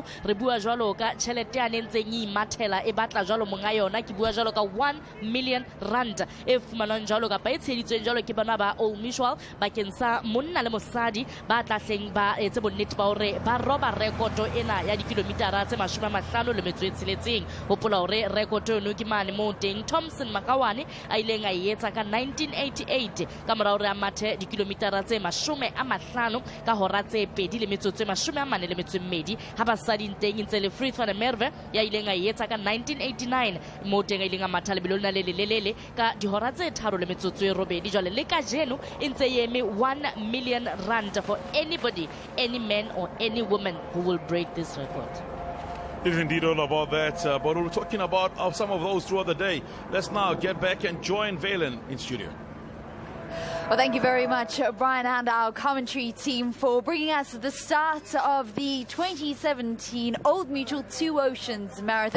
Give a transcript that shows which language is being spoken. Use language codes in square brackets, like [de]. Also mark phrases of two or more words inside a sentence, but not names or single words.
[st] Re bua jwalo ka tšhelete ya ntseng e mathela e batla jwalo monga yona, ke bua jwalo ka 1 million rand e fumanang jwalo ka pa e tsheditsweng jwalo ke bana ba Old Mutual bakeng sa monna le mosadi ba tlahleng ba etse bonnete ba hore ba roba rekoto ena ya dikilomitara tse 56 hopola hore rekoto eno ke mane mo teng Thompson Makawane a ileng a etsa ka 1988 ka mora hore a mathe dikilomitara tse 50 ka hora tse 2 le metsotso e 42 ha basadi nteng ntse le Free van der Merwe ya ileng a etsa ka 1989 mo teng a ileng a matha lebelo lena le lelele ka dihora tse 3 le metsotso e 8 jwale le ka jeno ntse yeme 1 million rand [en] for anybody, any man or any woman who will break this record. It is indeed all about that, but we were talking about some of those throughout the day. Let's now get back and join Valen in studio. Well, thank you very much, Brian, and our commentary team for bringing us the start of the 2017 Old Mutual Two Oceans Marathon.